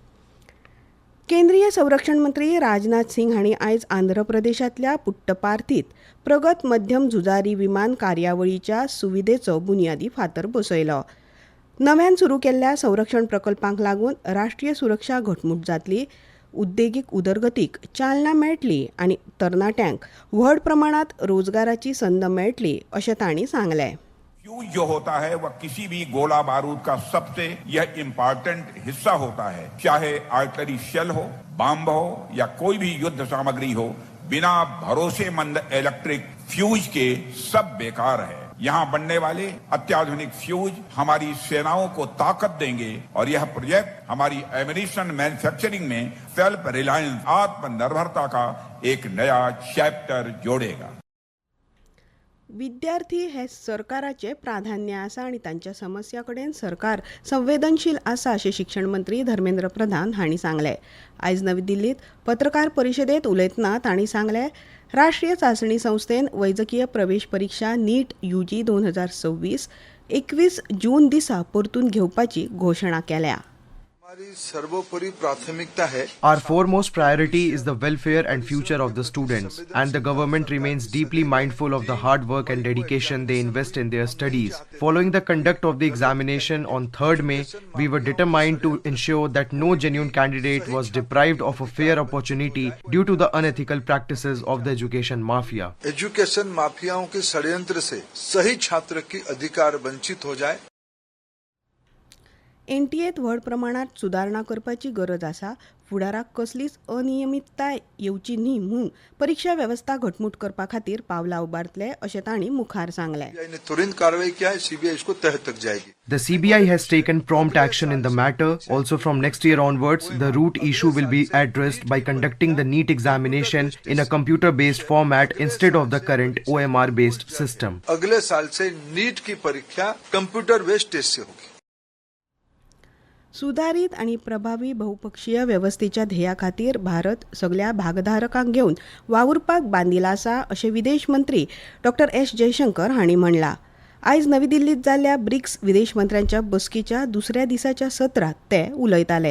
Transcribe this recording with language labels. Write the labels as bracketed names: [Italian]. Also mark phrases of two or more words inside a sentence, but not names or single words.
[Konkani] केंद्रीय संरक्षण मंत्री राजनाथ सिंग हांणी आयज आंध्र प्रदेशांतल्या पुट्टपार्थीत प्रगत मध्यम झुजारी विमान कार्यावळीच्या सुविधेचो बुनयादी फातर बसयलो. नव्यान सुरू केल्ल्या संरक्षण प्रकल्पांक लागून राष्ट्रीय सुरक्षा घटमूट जातली, उद्देगीक उदरगतीक चालना मेळटली आनी तरणाट्यांक व्हड प्रमाणांत रोजगाराची संद मेळटली अशें तांणी सांगलें. [Hindi] फ्यूज जो होता है वह किसी भी गोला बारूद का सबसे यह इम्पोर्टेंट हिस्सा होता है. चाहे [English] artillery shell [Hindi] हो, बम हो या कोई भी युद्ध सामग्री हो, बिना भरोसेमंद [English] electric fuse [Hindi] के सब बेकार है. यहाँ बनने वाले अत्याधुनिक फ्यूज हमारी सेनाओं को ताकत देंगे और यह प्रोजेक्ट हमारी [English] ammunition manufacturing [Hindi] में [English] self reliance [Hindi] आत्मनिर्भरता का एक नया चैप्टर जोड़ेगा. [Konkani] विद्यार्थी हे सरकाराचे प्राधान्य आसा आनी तांच्या समस्या कडेन सरकार संवेदनशील आसा अशें शिक्षण मंत्री धर्मेंद्र प्रधान हांणी सांगलें. आयज नवी दिल्लीत पत्रकार परिशदेंत उलयतना तांणी सांगलें, राष्ट्रीय चांचणी संस्थेन वैजकीय प्रवेश परीक्षा नीट UG 2026 21 जून दिसा परतून घेवपाची घोशणा केल्या. [Hindi] हमारी सर्वोपरि प्राथमिकता है. [English] Our foremost priority is the welfare and future of the students, and the government remains deeply mindful of the hard work and dedication they invest in their studies. Following the conduct of the examination on 3rd May, we were determined to ensure that no genuine candidate was deprived of a fair opportunity due to the unethical practices of the education mafia. [Hindi] एजुकेशन माफियाओं के षड्यंत्र से सही छात्र की अधिकार वंचित हो जाए. [Konkani] NTAत व्हड प्रमाणांत सुदारणा करपाची गरज आसा. फुडाराक कसलीच अनियमितताय येवची न्ही म्हूण परीक्षा वेवस्था घटमूट करपा खातीर पावलां उबारतले अशें तांणी मुखार सांगलें. [Hindi] ने तुरंत कार्रवाई किया है. CBI इसको तह तक जाएगी. [English] The CBI has taken prompt action in the matter. Also from next year onwards, the root issue will be addressed by conducting the NEET examination in a computer-based format instead of the current OMR-based system. [Hindi] अगले साल से नीट की परीक्षा [English] computer based test [Hindi] से होगी. [Konkani] सुधारित आनी प्रभावी बहुपक्षीय वेवस्थेच्या ध्येया खातीर भारत सगळ्या भागधारकांक घेवन वावुरपाक बांदिला आसा अशें विदेश मंत्री डॉ. S. जयशंकर हांणी म्हणलां. आयज नवी दिल्लीत जाल्ल्या ब्रिक्स विदेश मंत्र्यांच्या बसकेच्या दुसऱ्या दिसाच्या सत्रांत ते उलयताले.